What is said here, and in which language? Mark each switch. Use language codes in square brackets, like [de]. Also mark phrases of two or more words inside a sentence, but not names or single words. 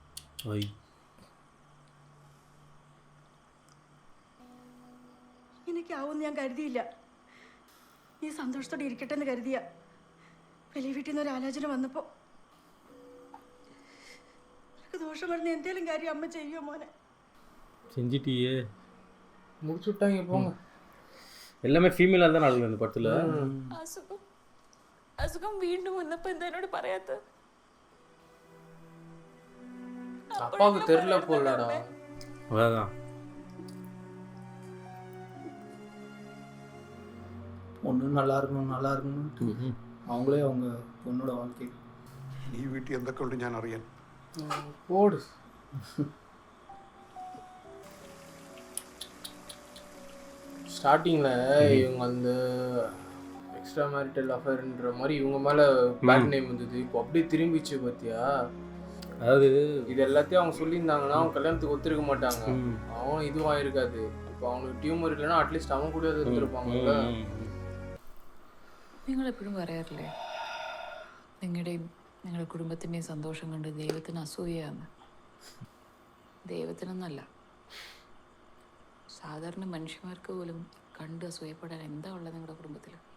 [ml] ഇങ്ങനെയൊക്കെയാവുമെന്ന് ഞാൻ കരുതിയില്ല. നീ സന്തോഷത്തോടെ ഇരിക്കട്ടെ എന്ന് കരുതിയ വലിയ വീട്ടിൽ നിന്ന് ഒരു ആലോചന വന്നപ്പോ നിനക്ക് ദോഷം വരുന്ന എന്തേലും കാര്യം അമ്മ ചെയ്യുമോ മോനെ? [ta] செஞ்சிட்டியே. முடிச்சுட்டாங்க போங்க. எல்லாமே ஃபீமேலா தான் நடக்குது இந்த படத்துல. [ml] അസുഖം വീണ്ടും വന്നപ്പോ എന്താ എന്നോട് പറയാത്ത? [ta] அப்பாவுக்கு தெரியல போலடா. அதான் ஒன்று நல்லா இருக்கணும் அவங்களே அவங்க பொண்ணோட வாழ்க்கை. [ml] ഈ വീട്ടിൽ എന്തൊക്കെ ഉണ്ട് ഞാൻ അറിയാൻ. [ta] போடு. ஸ்டார்டிங்கில் இவங்க அந்த [en] extra marital affairன்ற [ta] மாதிரி இவங்க மேலே [en] bad name [ta] வந்தது. இப்போ அப்படியே திரும்பிச்சு பார்த்தியா? அதாவது இது எல்லாத்தையும் அவங்க சொல்லியிருந்தாங்கன்னா அவங்க கல்யாணத்துக்கு ஒத்துருக்க மாட்டாங்க. அவன் இதுவும் ஆயிருக்காது. இப்போ அவனுக்கு டியூமர் இல்லைன்னா அட்லீஸ்ட் அவன் கூட இருந்திருப்பாங்கல்ல. [ml] നിങ്ങളെപ്പോഴും പറയാറില്ലേ നിങ്ങളുടെയും നിങ്ങളുടെ കുടുംബത്തിൻ്റെയും സന്തോഷം കണ്ട് ദൈവത്തിന് അസൂയയാണ്? ദൈവത്തിനൊന്നല്ല, സാധാരണ മനുഷ്യന്മാർക്ക് പോലും കണ്ട് അസൂയപ്പെടാൻ എന്താ ഉള്ളത് നിങ്ങളുടെ കുടുംബത്തിൽ?